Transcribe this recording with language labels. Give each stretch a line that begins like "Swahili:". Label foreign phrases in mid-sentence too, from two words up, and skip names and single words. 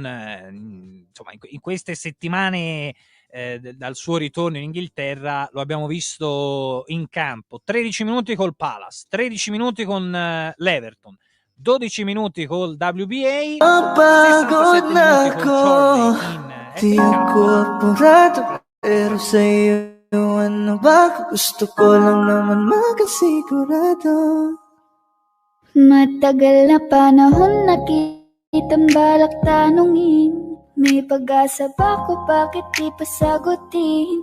Italian: Insomma, in queste settimane dal suo ritorno in Inghilterra lo abbiamo visto in campo 13 minuti col Palace, 13 minuti con l'Everton, 12 minuti col WBA, 67 minuti col Chorley in FA Cup.
Filipino: Pero sa'yo ano ba? Gusto ko lang naman makasigurado. Matagal na panahon nakitang balak tanungin. May pag-asa ba ko, bakit di pa sagutin?